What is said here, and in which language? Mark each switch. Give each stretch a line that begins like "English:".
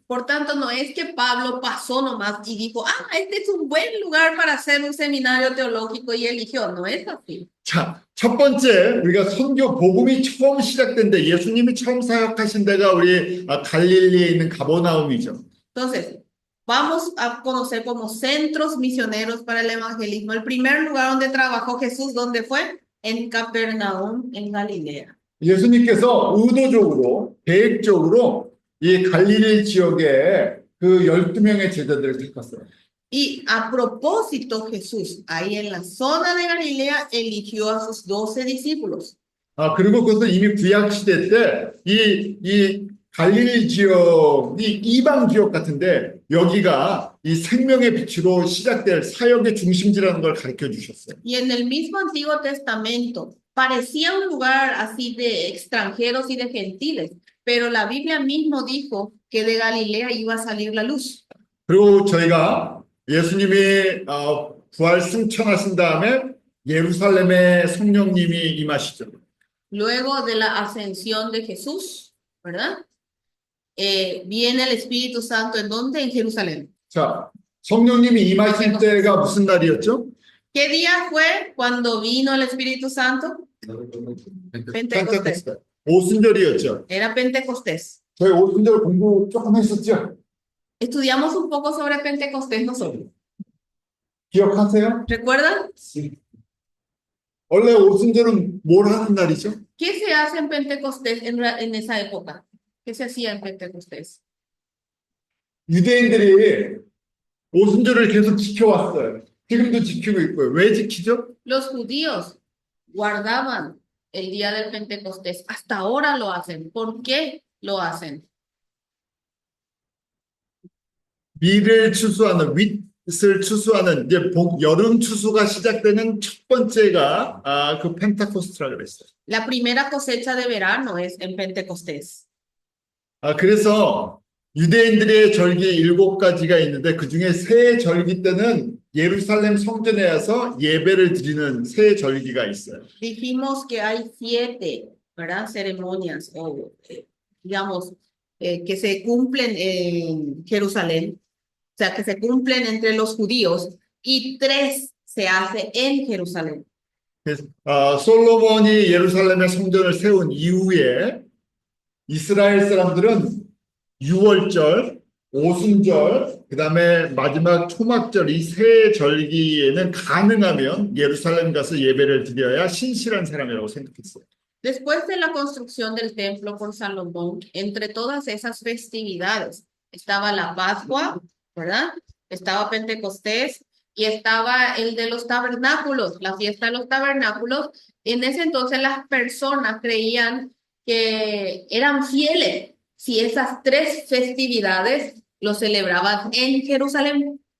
Spanish: Por tanto, no es que Pablo pasó nomás y dijo, este es un buen lugar para hacer un seminario teológico y eligió. No es así.
Korean: 자, 첫 번째 우리가 선교 복음이 처음 시작된 데 예수님이 처음 사역하신 데가 우리 갈릴리에 있는 가버나움이죠.
Spanish: Entonces, vamos a conocer como centros misioneros para el evangelismo. El primer lugar donde trabajó Jesús, ¿dónde fue? En Capernaum, en Galilea.
Korean: 예수님께서 의도적으로 계획적으로 이 갈릴리 지역에 그 12명의 제자들을 택했어요.
Spanish: Y a propósito Jesús, ahí en la zona de Galilea, eligió a sus 12 discípulos.
Korean: 그리고 그것은 이미 구약 시대 때 이 갈릴리 지역이 이방 지역 같은데 여기가 이 생명의 빛으로 시작될 사역의 중심지라는 걸 가르쳐 주셨어요.
Spanish: Y en el mismo Antiguo Testamento parecía un lugar así de extranjeros y de gentiles, pero la Biblia mismo dijo que de Galilea iba a salir la luz.
Korean: 그리고 저희가 예수님이 부활 승천하신 다음에 예루살렘에 성령님이 임하시죠.
Spanish: luego de la ascensión de Jesús, ¿verdad? Viene el Espíritu Santo, ¿en dónde? En Jerusalén.
Korean: 자, 성령님이 임하실 때가 무슨 날이었죠?
Spanish: ¿Qué día fue cuando vino el Espíritu Santo? Pentecostés.
Korean: 펜테코스테. 오순절이었죠.
Spanish: Era Pentecostés.
Korean: 저희 오순절 공부 조금 했었죠?
Spanish: Estudiamos un poco sobre Pentecostés nosotros.
Korean: 기억하세요?
Spanish: ¿Recuerdan?
Korean: 원래 오순절은 뭘 하는 날이죠?
Spanish: ¿Qué se hace en Pentecostés en esa época? ¿Qué se hacía en Pentecostés?
Korean: 유대인들이 오순절을 계속 지켜왔어요. 지금도 지키고 있고요. 왜 지키죠?
Spanish: Los judíos guardaban el día del Pentecostés. Hasta ahora lo hacen. ¿Por qué lo hacen?
Korean: 미를 추수하는 윗을 추수하는 이제 여름 추수가 시작되는 첫 번째가 그 펜타코스트라 그랬어요.
Spanish: La primera cosecha de verano es en Pentecostés.
Korean: 그래서 유대인들의 절기 7가지가 있는데 그 중에 새 절기 때는 예루살렘 성전에 와서 예배를 드리는 새 절기가 있어요.
Spanish: Dijimos que hay 7, ¿verdad? Ceremonias o, digamos, que se cumplen en Jerusalén, o sea, que se cumplen entre los judíos y 3 se hace en Jerusalén.
Korean: 그래서, 솔로몬이 예루살렘의 성전을 세운 이후에 이스라엘 사람들은 6월절, 오순절, 그 다음에 마지막 초막절 이 세 절기에는 가능하면 예루살렘 가서 예배를 드려야 신실한 사람이라고 생각했어요.
Spanish: Después de la construcción del templo por Salomón, entre todas esas festividades, estaba la Pascua, ¿verdad? Estaba Pentecostés y estaba el de los tabernáculos, la fiesta de los tabernáculos. En ese entonces las personas creían que eran fieles si esas 3 festividades lo celebraban en Jerusalén.